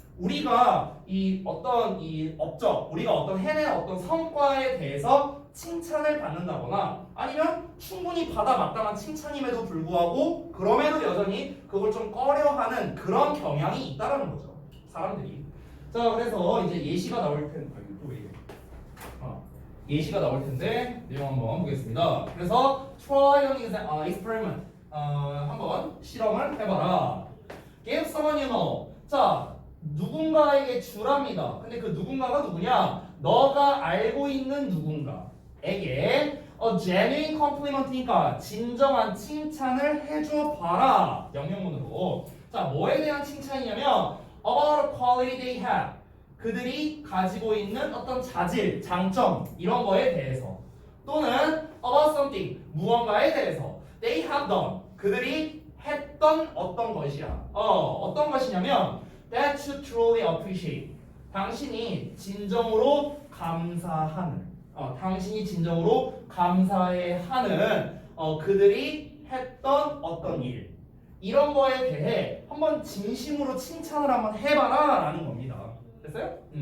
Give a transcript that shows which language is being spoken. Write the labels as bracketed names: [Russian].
[Korean] 우리가 이 어떤 이 업적, 우리가 어떤 해낸 어떤 성과에 대해서 칭찬을 받는다거나 아니면 충분히 받아 마땅한 칭찬임에도 불구하고 그럼에도 여전히 그걸 좀 꺼려하는 그런 경향이 있다라는 거죠. 사람들이. 자, 그래서 이제 예시가 나올 텐데 또 왜 이래? 예시가 나올 텐데 내용 한번 보겠습니다. [English] 그래서 try an experiment. [Korean] 한번 실험을 해봐라. [English] Give someone you know. [Korean] 자, 누군가에게 주랍니다. 근데 그 누군가가 누구냐? 너가 알고 있는 누군가에게 [English] a genuine compliment [Korean] 니까 진정한 칭찬을 해줘 봐라. 명령문으로. 자, 뭐에 대한 칭찬이냐면 [English] about a quality they have. [Korean] 그들이 가지고 있는 어떤 자질, 장점 이런 거에 대해서 또는 [English] about something [Korean] 무언가에 대해서 [English] they have done. [Korean] 그들이 했던 어떤 것이야. 어떤 것이냐면 [English] that you truly appreciate. [Korean] 당신이 진정으로 감사하는. 당신이 진정으로 감사해 하는 그들이 했던 어떤 일. 이런 거에 대해 한번 진심으로 칭찬을 한번 해봐라 라는 겁니다. 됐어요?